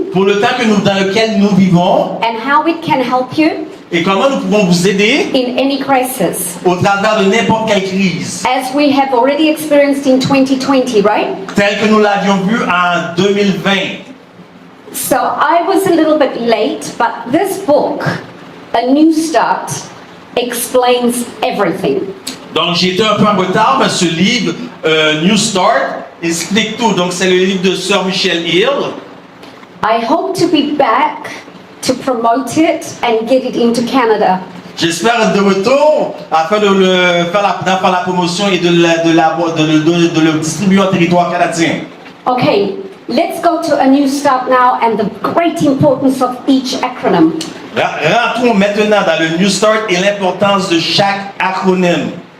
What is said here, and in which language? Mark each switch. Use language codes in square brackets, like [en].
[fr] pour le temps dans lequel nous vivons [en] and how it can help you [fr] et comment nous pouvons vous aider [en] in any crisis. [fr] au travers de n'importe quelle crise, [en] As we have already experienced in 2020, right? [fr] tel que nous l'avions vu en 2020. [en] So I was a little bit late, but this book, A New Start, explains everything. [fr] Donc j'ai été un peu en retard, mais ce livre, New Start, explique tout. Donc c'est le livre de Sœur Michelle Hill. [en] I hope to be back to promote it and get it into Canada. [fr] J'espère être de retour afin de faire la promotion et de le distribuer en territoire canadien. [en] Okay, let's go to A New Start now and the great importance of each acronym. [fr] Rentrons maintenant dans le New Start et l'importance de chaque acronyme.